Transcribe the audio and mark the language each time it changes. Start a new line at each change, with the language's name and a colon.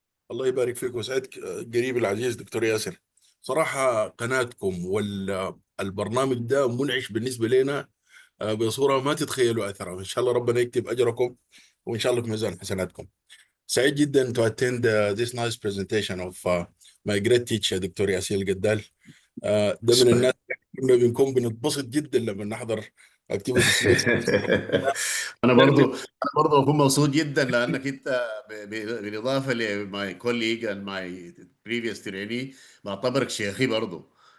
Arabic: الله يبارك فيك ويسعدك قريب العزيز دكتور ياسر. صراحة قناتكم والبرنامج ده منعش بالنسبة لنا بصورة ما تتخيلوا أثرها. إن شاء الله ربنا يكتب أجركم وإن شاء الله في ميزان حسناتكم. سعيد جدا
English: to attend this nice presentation of my great teacher doctor ياسين القدال.
Arabic: ده من الناس كنا بنكون بنتبسط جدا لما نحضر activities. انا برضو بكون مبسوط جدا لانك انت بالاضافه
English: لماي college and my previous trainee
Arabic: بعتبرك شيخي برضو.